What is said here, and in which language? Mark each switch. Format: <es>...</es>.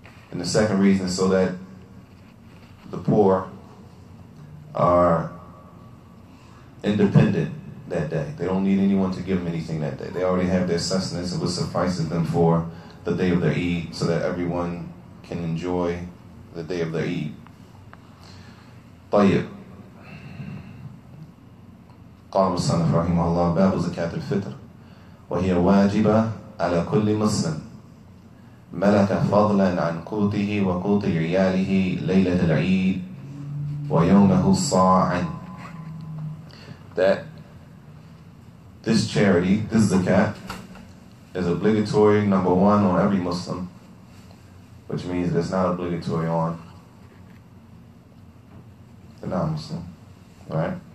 <en>And the second reason is so that the poor are independent that day. They don't need anyone to give them anything that day. They already have their sustenance, and what suffices them for the day of the Eid, so that everyone can enjoy the day of the Eid.</en> <ar>طيب. قال المصنف رحمه الله باب زكاة الفطر وهي واجبة على كل مسلم ملك فضلا عن قوته وقوت عياله ليلة العيد ويومه صاعا.</ar> <en>That this charity, this zakat, is obligatory, number one, on every Muslim, which means that it's not obligatory on the non-Muslim, right?</en>